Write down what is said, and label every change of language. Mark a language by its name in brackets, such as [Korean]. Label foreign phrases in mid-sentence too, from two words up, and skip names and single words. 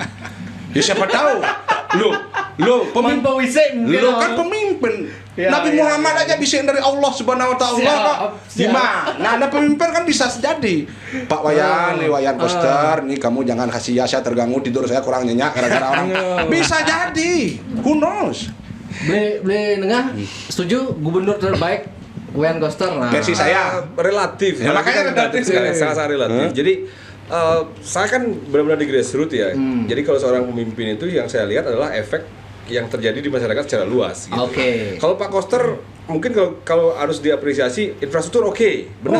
[Indonesian] Ya siapa tahu. Lo kan pemimpin. Nabi Muhammad aja bisa dari Allah [Arabic] سبحانه وتعالى [Indonesian] kok. Gimana? Nah pemimpin kan bisa jadi. Pak Wayan, nih Wayan Koster, nih kamu jangan kasih ya, saya terganggu tidur saya kurang nyenyak gara-gara orang. Bisa jadi. [English] Who knows? [Indonesian] Beli nengah setuju gubernur terbaik Wayan Koster lah. Versi saya relatif. Ya, makanya relatif sekali, sangat relatif. Jadi saya kan benar-benar di grassroots ya. Jadi kalau seorang pemimpin itu yang saya lihat adalah efek yang terjadi di masyarakat secara luas. Gitu. Oke. Kalau Pak Koster mungkin kalau harus diapresiasi infrastruktur benar.